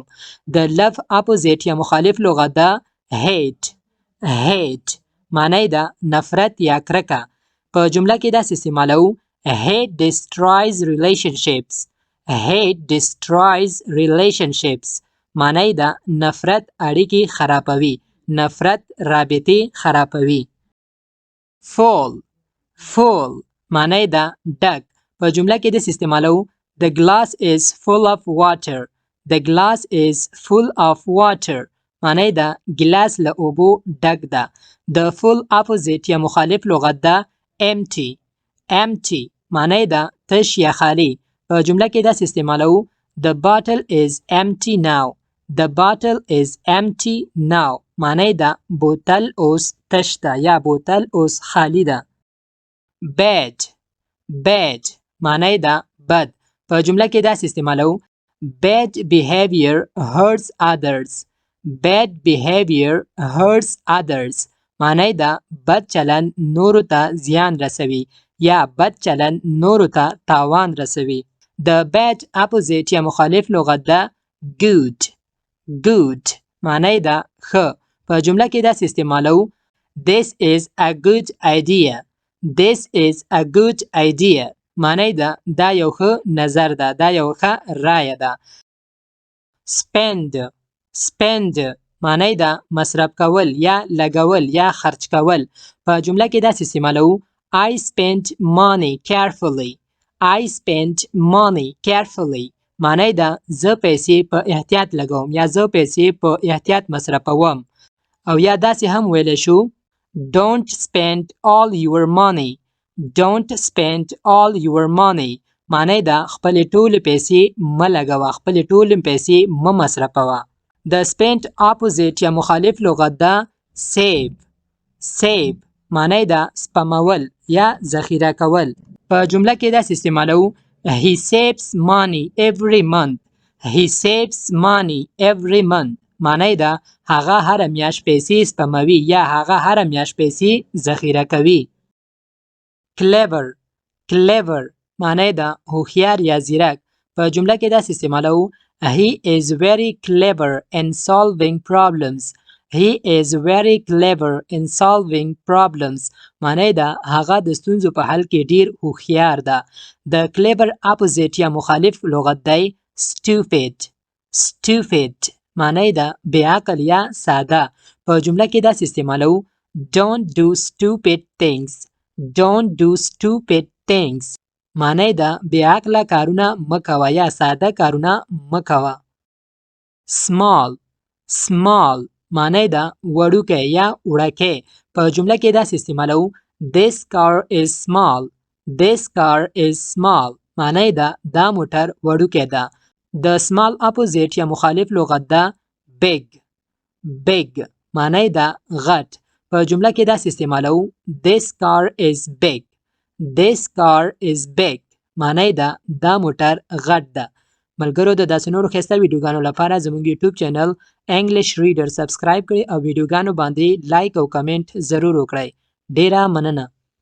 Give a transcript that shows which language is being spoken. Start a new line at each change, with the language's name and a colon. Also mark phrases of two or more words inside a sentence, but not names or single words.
Pashto: د
English: love opposite
Pashto: یا مخالف لغت ده
English: hate hate
Pashto: معنی ده نفرت یا کرکه. په جمله کې داسې استعمالو
English: hate destroys relationships hate destroys relationships
Pashto: معنی ده نفرت اړیکې خرابوي نفرت رابطې خرابوي.
English: full full
Pashto: معنی ده ډک. په جمله کې داسې استعمالو
English: the glass is full of water the glass is full of water
Pashto: معنی ده ګلاس له اوبو ډک ده. د
English: full opposite
Pashto: یا مخالف لغت ده
English: empty empty
Pashto: معنی ده تش یا خالی. په جمله کې داسې استعمالو
English: the bottle is empty now the bottle is empty now
Pashto: معنی ده بوتل اوس تش ده یا بوتل اوس خالی ده.
English: bad bad
Pashto: معنی ده بد. په جمله کې داسې استعمالو
English: bad behavior hurts others bad behavior hurts others
Pashto: معنی ده بد چلند نورو ته زیان رسوي یا بد چلند نورو ته تاوان رسوي. د
English: bad opposite
Pashto: یا مخالف لغت ده good. good معنی ده ښه. په جمله کې داسې استعمالو
English: This is a good idea. This is a good idea.
Pashto: معنی ده دا یو ښه نظر ده، دا یو ښه رایه ده.
English: spend. spend
Pashto: معنی ده مصرف کول یا لګول یا خرج کول. په جمله کې داسې استعمالو
English: I spent money carefully. I spent money carefully.
Pashto: معنی ده زه پیسې په احتیاط لګوم یا زه پیسې په احتیاط مصرفوم. او یا داسې هم ویلی شو
English: Don't spend all your money. Don't spend all your money.
Pashto: معنی ده خپلې ټولې پیسې مه لګوه، خپلې ټولې پیسې مه مصرفوه. د
English: spend opposite
Pashto: یا مخالف لغت ده save. save معنی ده سپمول یا ذخیره کول. په جمله کې داسې استعمالو
English: He saves money every month. He saves money every month.
Pashto: معنی ده هغه هره میاشت پیسې سپموي یا هغه هره میاشت پیسې ذخیره کوي.
English: clever. clever
Pashto: معنی ده هوښیار یا زیرک. په جمله کې داسې استعمالو
English: He is very clever in solving problems. He is very clever in solving problems.
Pashto: معنی ده هغه د ستونزو په حل کې ډیر هوښیار ده. د
English: clever opposite
Pashto: یا مخالف لغت دی stupid. stupid معنی ده بې عقل یا ساده. په جمله کې داسې استعمالو
English: Don't do stupid things. Don't do stupid things.
Pashto: معنی ده بې عقله کارونه مه کوه یا ساده کارونه مه کوه.
English: small. small
Pashto: معنی ده وړوکی یا وړکی. په جمله کې داسې استعمالو
English: This car is small. This car is small.
Pashto: معنی ده دا موټر وړوکی ده. د
English: small opposite
Pashto: یا مخالف لغت ده big. big معنی ده غټ. په جمله کې داسې استعمالو
English: This car is big. This car is big.
Pashto: معنی ده دا موټر غټ ده. ملګرو د داسې نورو ښایسته ویډیوګانو لپاره زموږ
English: YouTube channel
Pashto: انګلیش ریډر سبسکرایب کړئ او ویډیوګانو باندې لایک او کمنټ ضرور وکړئ. ډیره مننه.